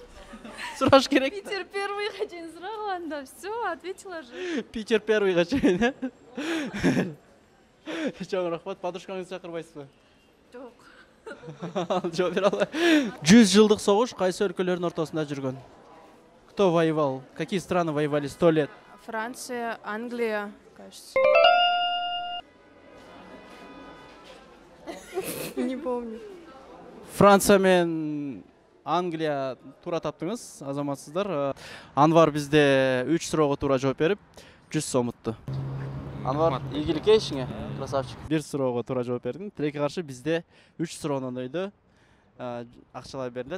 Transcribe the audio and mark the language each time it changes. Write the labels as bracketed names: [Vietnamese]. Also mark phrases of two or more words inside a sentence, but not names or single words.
[Kyrgyz] Сураш керек. Питер Первыйга чейин сураган да, [Russian] всё, ответила же. [Kyrgyz] Питер Первыйга чейин, э? Чоң рахмат, подружкаңызды чакырбайсызбы? Жок. Жооп бере албайм. 100 жылдык согуш кайсы өлкөлөрдүн ортосунда жүргөн? [Russian] Кто воевал? Какие страны воевали 100 лет? Франция, Англия, кажется. Не помню. [Kyrgyz] Франция мен Англия туура таптыңыз, азаматсыздар. Анвар бизде 3 суроого туура жооп берип, 100 сом утtu. Анвар, ийгиликке ишиңе, красавчик. 1 суроого туура жооп бердиң. Тилекке каршы бизде 3 суроонун өйдө акчалар берилет.